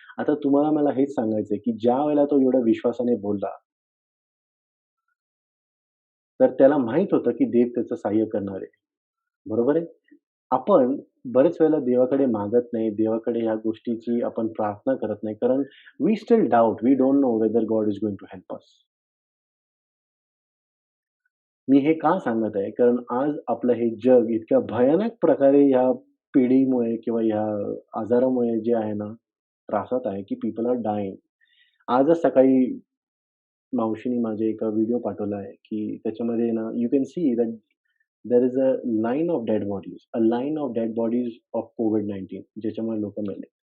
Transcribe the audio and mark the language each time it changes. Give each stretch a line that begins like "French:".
Marathi: आता तुम्हाला मला हेच सांगायचंय, की ज्यावेळेला तो एवढ्या विश्वासाने बोलला, तर त्याला माहीत होतं, की देव त्याचं सहाय्य करणार आहे. बरोबर आहे? आपण बरेच वेळेला देवाकडे मागत नाही, देवाकडे ह्या गोष्टीची आपण प्रार्थना करत नाही.
English: कारण we still doubt, we don't know whether God is going to help us.
Marathi: मी हे का सांगत आहे? कारण आज आपलं हे जग इतक्या भयानक प्रकारे ह्या पिढीमुळे किंवा ह्या आजारामुळे जे आहे ना, त्रासात आहे, की
English: People are dying.
Marathi: आजच सकाळी मावशीने माझे एक व्हिडिओ पाठवला आहे, की त्याच्यामध्ये ना
English: you can see that there is a line of dead bodies, a line of dead bodies of COVID-19
Marathi: ज्याच्यामुळे लोकं मेले.